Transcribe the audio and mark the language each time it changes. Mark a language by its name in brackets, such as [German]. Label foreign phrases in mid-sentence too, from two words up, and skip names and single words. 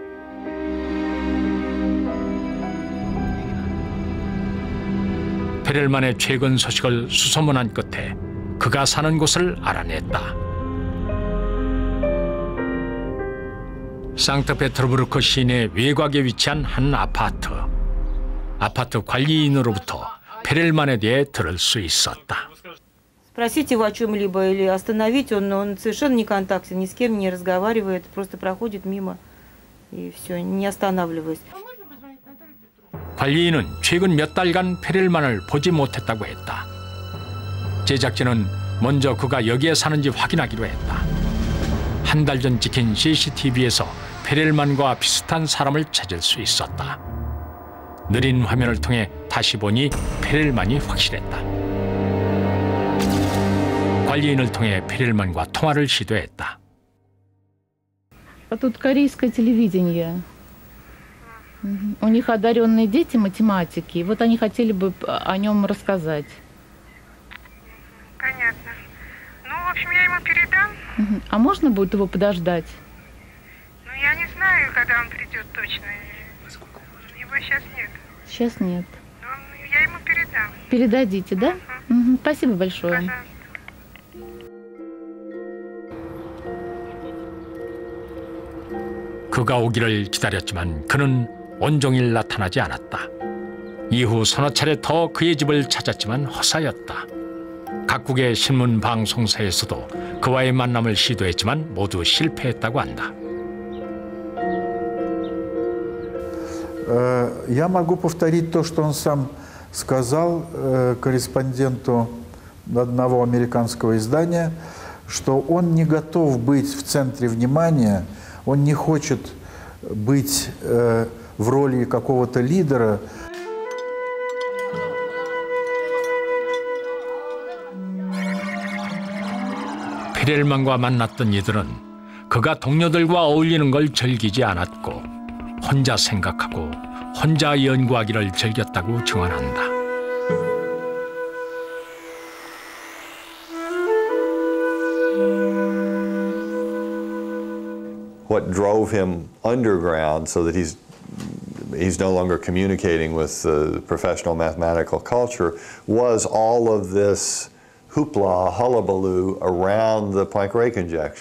[Korean] 페렐만의 최근 소식을 수소문한 끝에 그가 사는 곳을 알아냈다. 상트페테르부르크 시내 외곽에 위치한 한 아파트. 아파트 관리인으로부터 페렐만에 대해 들을 수 있었다. [Russian] Спросить его о чем-либо или остановить, он совершенно не контактен, ни с кем не разговаривает, просто проходит мимо и все, не останавливаясь. [Korean] 관리인은 최근 몇 달간 페렐만을 보지 못했다고 했다. 제작진은 먼저 그가 여기에 사는지 확인하기로 했다. 한 달 전 찍힌 CCTV에서 페렐만과 비슷한 사람을 찾을 수 있었다. 느린 화면을 통해 다시 보니 페렐만이 확실했다. 관리인을 통해 페렐만과 통화를 시도했다. [Russian] Тут корейское телевидение. У них одаренные дети математики. Вот они хотели бы о нем рассказать. Понятно. Ну, в общем, я ему передам. А можно будет его подождать? Ну, я не знаю, когда он придет точно. Его сейчас нет. Сейчас нет. Но я ему передам. Передадите, да? Спасибо большое. Пожалуйста. [Korean] 그가 오기를 기다렸지만 그는 온종일 나타나지 않았다. 이후 서너 차례 더 그의 집을 찾았지만 허사였다. 각국의 신문 방송사에서도 그와의 만남을 시도했지만 모두 실패했다고 한다. [Russian] Я могу повторить то, что он сам сказал корреспонденту одного американского издания, что он не готов быть в центре внимания, он не хочет быть в роли какого-то лидера. [Korean] 페렐만과 만났던 이들은 그가 동료들과 어울리는 걸 즐기지 않았고 혼자 생각하고 혼자 연구하기를 즐겼다고 증언한다. [English] What drove him underground so that he's no longer communicating with the professional mathematical culture was all of this hoopla, hullabaloo around the Poincare conjecture.